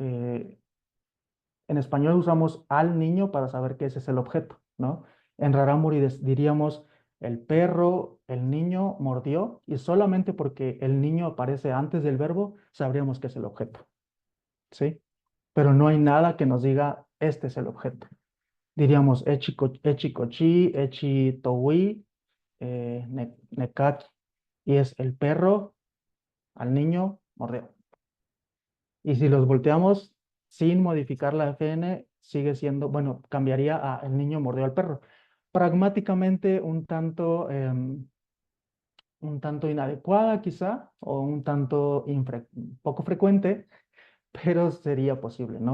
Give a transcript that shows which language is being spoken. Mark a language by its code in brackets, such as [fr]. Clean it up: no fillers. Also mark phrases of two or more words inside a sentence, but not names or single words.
[es] En español usamos al niño para saber que ese es el objeto, ¿no? En Rarámuri diríamos el perro, el niño mordió, y solamente porque el niño aparece antes del verbo, sabríamos que es el objeto, ¿sí? Pero no hay nada que nos diga este es el objeto. [tar] Diríamos echikochi, echitowi, nekaki, [es] y es el perro al niño mordió. Y si los volteamos sin modificar la FN, sigue siendo, bueno, cambiaría a el niño mordió al perro. Pragmáticamente un tanto inadecuada quizá, o un tanto poco frecuente, pero sería posible, ¿no?